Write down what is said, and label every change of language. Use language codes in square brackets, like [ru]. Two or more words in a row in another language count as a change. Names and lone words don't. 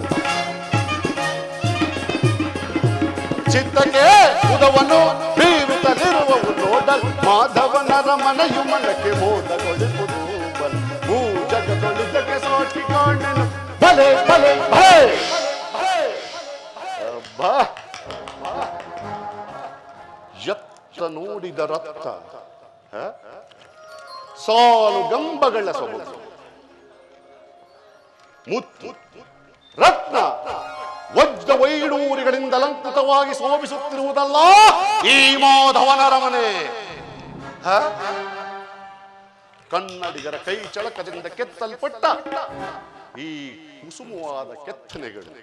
[kn] ಚಿತ್ತಗೆ ಮುದವನ್ನು ಬೀರುತ್ತಲಿರುವವು ನೋಡಲ್ ಮಾಧವನರ ಮನೆಯು ಮನಕ್ಕೆ ಮೋದಗೊಳಿಸುವುದು ಬಲ್ ಭೂ ಜಗದೊಳಿದಕ್ಕೆ ಸಾಟಿ ಕಾಣೆನು ಭಲೆ ಭಲೆ ಭಲೆ ಎತ್ತ ನೋಡಿದ ರಕ್ತ ಸಾಲು ಗಂಬಗಳ ಸೊಬಗು ಮುತ್ತು ರತ್ನ ವಜ್ರ ವೈಡೂರಿಗಳಿಂದ ಅಲಂಕೃತವಾಗಿ ಶೋಭಿಸುತ್ತಿರುವುದಲ್ಲ ಈ ಮಾಧವನರ ಮನೆ ಕನ್ನಡಿಗರ ಕೈ ಚಳಕದಿಂದ ಕೆತ್ತಲ್ಪಟ್ಟ ಈ ಕುಸುಮವಾದ ಕೆತ್ತನೆಗಳು